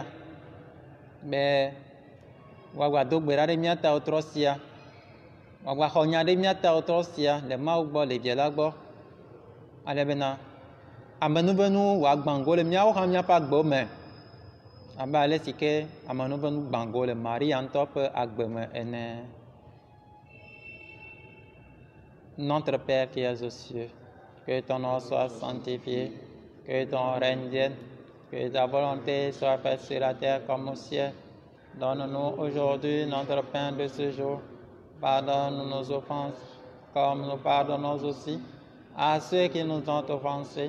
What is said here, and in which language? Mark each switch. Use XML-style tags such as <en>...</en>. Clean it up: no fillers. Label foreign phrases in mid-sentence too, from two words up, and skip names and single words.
<ee>be wagba do gbe ɖa ɖe míata wotrɔ sia wagba xɔ nya ɖe míata wotrɔ sia le Mawu gbɔ le Via la gbɔ ale bena amenuvenu wòagbãgo le míawo hã míaƒe agbewo me abe ale si ke amenuvenu gbãgo le Maria ŋutɔ ƒe agbe me ene.</ee> <fr>Notre Père qui es aux cieux, que ton nom soit sanctifié, que ton règne vienne. Que ta volonté soit faite sur la terre comme au ciel. Donne-nous aujourd'hui notre pain de ce jour. Pardonne nos offenses, comme nous pardonnons aussi à ceux qui nous ont offensés.</fr>